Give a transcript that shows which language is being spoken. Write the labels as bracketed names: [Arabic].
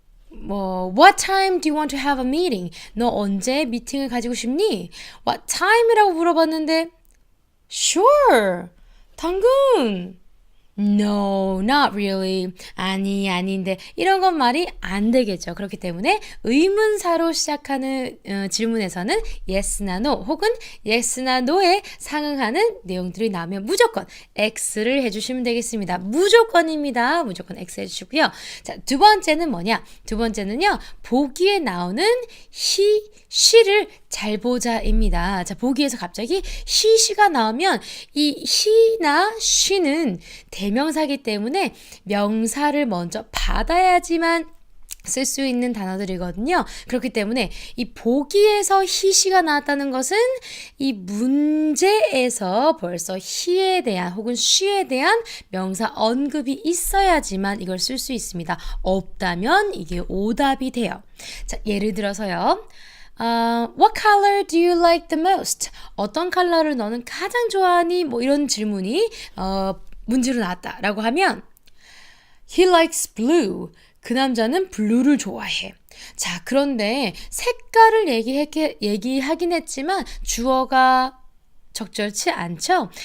[English] What time do you want to have a meeting? [Korean] 너 언제 미팅을 가지고 싶니? [English] What time [Korean] 이라고 물어봤는데 Sure, 당근. [English] No, not really. [Korean] 아닌데 이런 건 말이 안 되겠죠. 그렇기 때문에 의문사로 시작하는 질문에서는 yes나 no 혹은 yes나 no에 상응하는 내용들이 나오면 무조건 X를 해주시면 되겠습니다. 무조건입니다. 무조건 X 해주시고요. 자, 두 번째는 뭐냐? 두 번째는요. 보기에 나오는 she를 잘 보자입니다. 자, 보기에서 갑자기 she가 나오면 이 he나 she는 대명사기 때문에 명사를 먼저 받아야지만 쓸 수 있는 단어들이거든요. 그렇기 때문에 이 보기에서 he가 나왔다는 것은 이 문제에서 벌써 he에 대한 혹은 she에 대한 명사 언급이 있어야지만 이걸 쓸 수 있습니다. 없다면 이게 오답이 돼요. 자, 예를 들어서요. [English] What color do you like the most? [Korean] 어떤 컬러를 너는 가장 좋아하니? 뭐 이런 질문이 문제로 나왔다라고 하면 [English] He likes blue. [Korean] 그 남자는 블루를 좋아해. 자, 그런데 색깔을 얘기하긴 했지만 주어가 적절치 않죠?